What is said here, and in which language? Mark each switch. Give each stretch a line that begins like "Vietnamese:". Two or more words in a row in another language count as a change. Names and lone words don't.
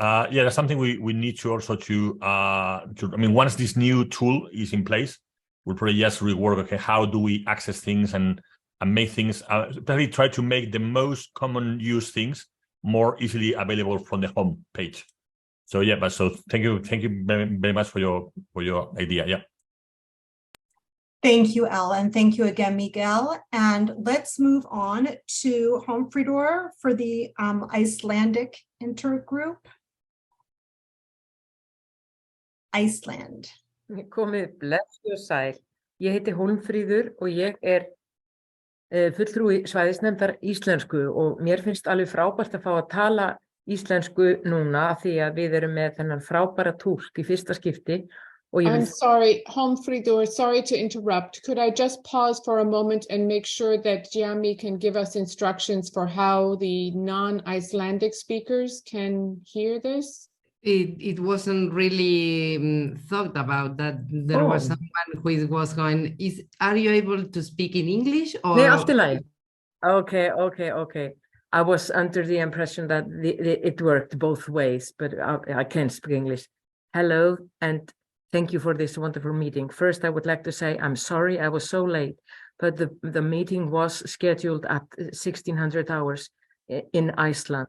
English: Yeah, that's something we need to also I mean, once this new tool is in place, we'll probably just rework, okay, how do we access things and make things, probably try to make the most common use things more easily available from the home page. So yeah, but so thank you very much for your idea. Yeah. Thank you, Elle, and thank you again, Miguel. And let's move on to Hólmfríður for the Icelandic intergroup. Iceland.
Icelandic: Komið blessuð og sæl. Ég heiti Hólmfríður og ég fulltrúi svæðisnefndar íslensku og mér finnst alveg frábært að fá að tala íslensku núna því að við erum með þennan frábæra túlk í fyrsta skipti.
English: I'm sorry, Hólmfríður, sorry to interrupt. Could I just pause for a moment and make sure that Gianni can give us instructions for how the non-Icelandic speakers can hear this? It wasn't really thought about that. There was someone who was going, are you able to speak in English? Or?
Icelandic: Nee, allt í lagi.
English: Okay. I was under the impression that it worked both ways, but I can't speak English. Hello, and thank you for this wonderful meeting. First, I would like to say I'm sorry I was so late, but the meeting was scheduled at 1600 hours in Iceland.